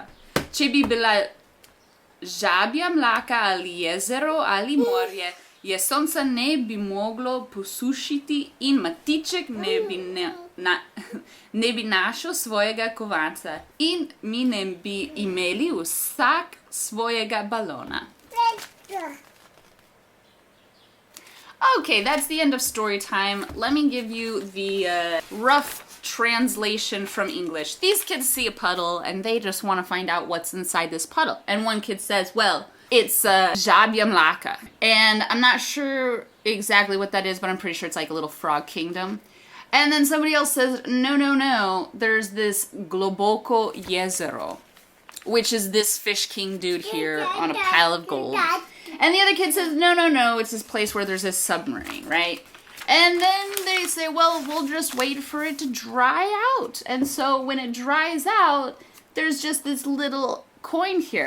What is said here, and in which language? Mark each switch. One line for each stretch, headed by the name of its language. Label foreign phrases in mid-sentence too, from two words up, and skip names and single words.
Slovenian: Če bi bila žabja mlaka ali jezero ali morje, je sonca ne bi moglo posušiti in Matiček ne bi našel svojega kovanca in mi ne bi imeli vsak svojega balona.
English: Okay, that's the end of story time. Let me give you the rough translation from English. These kids see a puddle and they just want to find out what's inside this puddle. And one kid says, well, it's
Slovenian: žabja mlaka.
English: And I'm not sure exactly what that is, but I'm pretty sure it's like a little frog kingdom. And then somebody else says, no, there's this
Slovenian: globoko jezero,
English: which is this fish king dude here on a pile of gold. And the other kid says, no, it's this place where there's a submarine, right? And then they say, well, we'll just wait for it to dry out. And so when it dries out, there's just this little coin here.